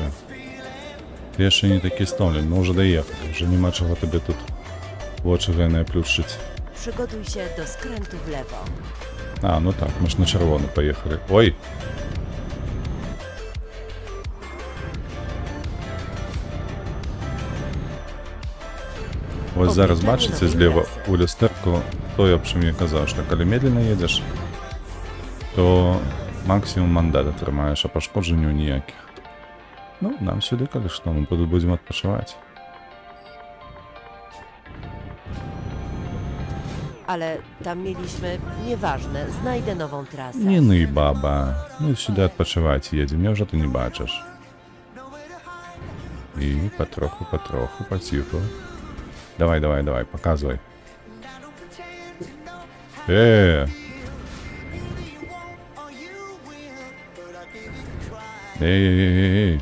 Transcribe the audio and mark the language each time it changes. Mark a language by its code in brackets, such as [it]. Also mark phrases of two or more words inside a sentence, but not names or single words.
[be] Ты яшчэ не такі стомлен, мы ўжо даехалі. Уже няма чаго табе тут вочы гэныя плюшчыць. [pl] Przygotuj się do skrętu w lewo. [be] Ну так, мы ж на чырвоны паехалі. Ой! Вось зараз бачыце злева у люстэрку тое, аб чым я казаў, што калі медленно едзеш, то максімум мандат атрымаеш, а пашкоджанняў ніякіх. Ну, нам сюды, калі што, мы тут будзем адпачываць. [pl] Ale tam mieliśmy... Nieważne, znajdę nową trasę. [be] Не ны, баба. Мы сюды адпачываць едзем, няўжо ты не бачыш? І патроху, паціху. Давай, паказвай. Эй.